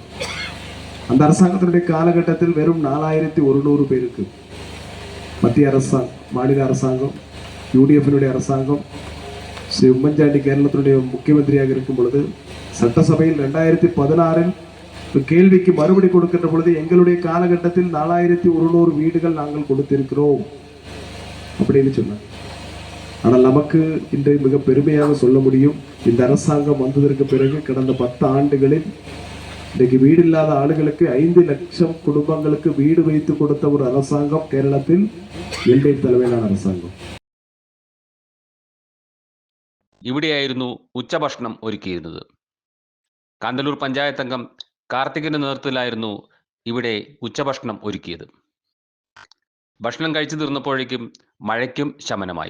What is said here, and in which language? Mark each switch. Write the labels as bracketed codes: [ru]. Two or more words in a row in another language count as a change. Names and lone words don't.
[ta] அந்த அரசாங்கத்தினுடைய காலகட்டத்தில் வெறும் 4100 பேருக்கு மத்திய அரசாங்கம், மாநில அரசாங்கம், யூடிஎஃபினுடைய அரசாங்கம், ஸ்ரீ உம்மன்சாண்டி கேரளத்தினுடைய முக்கியமந்திரியாக இருக்கும் பொழுது சட்டசபையில் 2016 கேள்விக்கு மறுபடி கொடுக்கின்ற பொழுது எங்களுடைய காலகட்டத்தில் 4100 வீடுகள் நாங்கள் கொடுத்திருக்கிறோம் அப்படின்னு சொன்னாங்க. ஆனால் நமக்கு இன்று மிக பெருமையாக சொல்ல முடியும், இந்த அரசாங்கம் வந்ததற்கு பிறகு கடந்த 10 ஆண்டுகளில் இன்றைக்கு வீடு இல்லாத ஆளுகளுக்கு 5 லட்சம் குடும்பங்களுக்கு வீடு வைத்து கொடுத்த ஒரு அரசாங்கம் கேரளத்தில் எல்டிஎஃப் தலைமையிலான அரசாங்கம். [ml] ഇവിടെയായിരുന്നു ഉച്ചഭക്ഷണം ഒരുക്കിയിരുന്നത്. കാന്തല്ലൂർ പഞ്ചായത്ത് അംഗം കാർത്തികിന്റെ നേതൃത്വത്തിലായിരുന്നു ഇവിടെ ഉച്ചഭക്ഷണം ഒരുക്കിയത്. ഭക്ഷണം കഴിച്ചു തീർന്നപ്പോഴേക്കും മഴയ്ക്കും ശമനമായി.